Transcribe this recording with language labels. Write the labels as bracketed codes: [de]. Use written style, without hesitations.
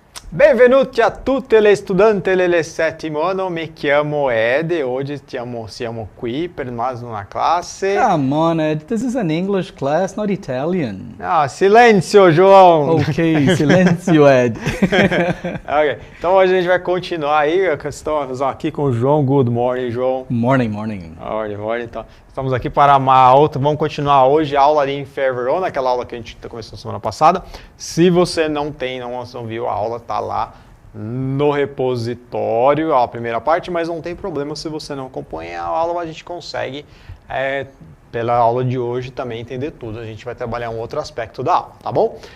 [it] Benvenuti a tutti gli studenti del settimo anno, mi chiamo Ed e oggi siamo qui per [pt] mais uma classe. [en] Come on, Ed. This is an English class, not Italian. [pt] Ah, silêncio, João! Ok, silêncio, Ed. Ok, então hoje a gente vai continuar aí, estamos aqui com o João. [en] Good morning, João. Morning. Morning. [pt] Então, estamos aqui para uma outra, vamos continuar hoje a aula ali em Verona, aquela aula que a gente começou semana passada. Se você não viu a aula, tá lá no repositório, a primeira parte, mas não tem problema se você não acompanha a aula, a gente consegue, pela aula de hoje, também entender tudo. A gente vai trabalhar um outro aspecto da aula, tá bom?